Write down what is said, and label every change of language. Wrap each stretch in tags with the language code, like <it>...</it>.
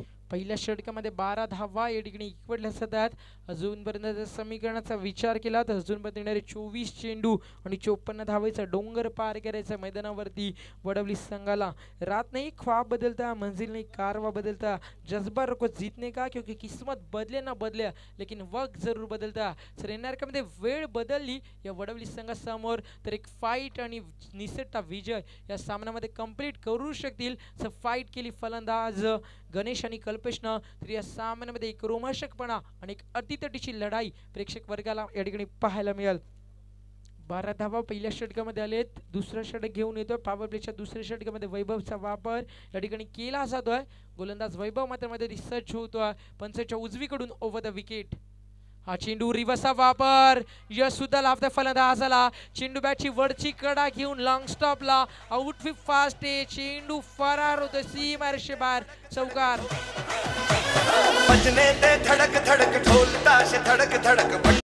<mr>पहिल्या षटकामध्ये 12 धावा या ठिकाणी इक्वडल्या जातात. अजूनपर्यंत समीकरणाचा विचार केला तर अजूनपर्यंत येणारे 24 चेंडू आणि 54 धावेचा डोंगर पार करायचा मैदानावरती वडवली संघाला.</mr> <hi>रात नहीं ख्वाब बदलता, मंजिल नहीं कारवा बदलता, जज्बा रखो जीतने का क्योंकि किस्मत बदले ना बदले लेकिन वक्त जरूर बदलता.</hi> <mr>तर येणार कामध्ये वेळ बदलली या वडवली संघासमोर तर एक फाईट आणि निसटता विजय या सामन्यामध्ये कंप्लीट करू शकतील. फाईट केली फलंदाज गणेश आणि कल्पेशनं तर या सामन्यामध्ये एक रोमांचकपणा आणि एक अटीतटीची लढाई प्रेक्षक वर्गाला या ठिकाणी पाहायला मिळेल. 12 धावा पहिल्या षटकामध्ये आलेत. दुसरा षटक घेऊन येतोय. पॉवर प्लेच्या दुसऱ्या षटकामध्ये वैभवचा वापर या ठिकाणी केला जातोय. गोलंदाज वैभव मात्र मध्ये सज्ज होतोय पंचाच्या उजवीकडून ओव्हर द विकेट. हा चेंडू रिवर्सचा वापर यश सुद्धा लाभतोय फलंदाजाला. चेंडू बॅटची वरची कडा घेऊन लॉंग स्टॉपला आउट फास्ट आहे. चेंडू फरार होतोय सीमारेषे बाहेर चौकार.</mr> <hi>बजने दे धड़क धड़क ढोल ताश धड़क धड़क</hi>